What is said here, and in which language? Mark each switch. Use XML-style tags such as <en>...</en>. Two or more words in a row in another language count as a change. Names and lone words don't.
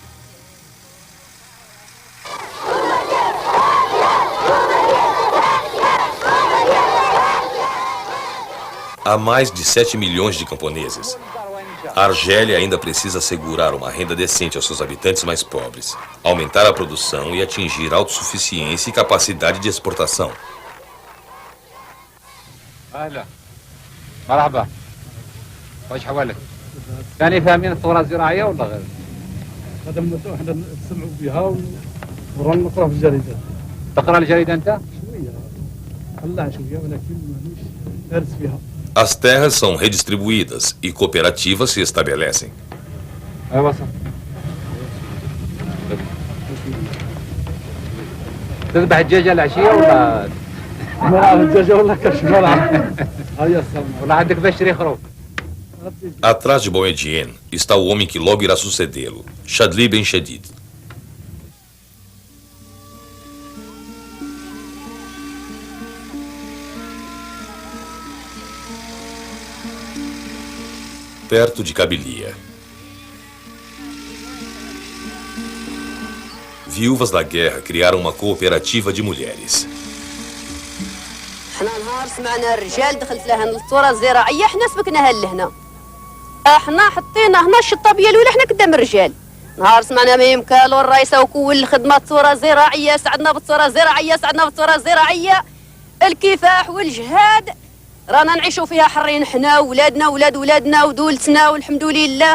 <pt>Há mais de 7 milhões de camponeses. A Argélia ainda precisa assegurar uma renda decente aos seus habitantes mais pobres, aumentar a produção e atingir autossuficiência e capacidade de exportação.</pt> <ar>مرحبا واش حوالك ثاني فاهمين الثوره الزراعيه ولا غير؟ هذا احنا نسمعوا بها ورانا نقرا في الجريده. تقرا الجريده انت؟ شويه طلع شويه ولكن مانيش دارس فيها.</ar> <pt>As terras são redistribuídas e cooperativas se estabelecem.</pt> <ar>ايوا صح. تذبح الدجاجه العشيه ولا؟ ما الدجاجه ولا كاش ما هيا ولا عندك باش تشري خروف؟</ar> <pt>Atrás de Boumediene está o homem que logo irá sucedê-lo, Chadli Ben Chedid. Perto de Kabylia. Viúvas da guerra criaram uma cooperativa de mulheres.</pt> <ar>احنا نهار سمعنا الرجال دخلت لها الثوره الزراعيه احنا سبكناها لهنا احنا حطينا هنا الشطابيه الاولى احنا قدام الرجال نهار سمعنا ميم كالو الرئيسه وكل الخدمه الثوره الزراعيه سعدنا بالثوره الزراعيه سعدنا بالثوره الزراعيه الكفاح والجهاد رانا نعيشوا فيها حرين حنا وولادنا وولاد ولادنا ودولتنا والحمد لله</ar>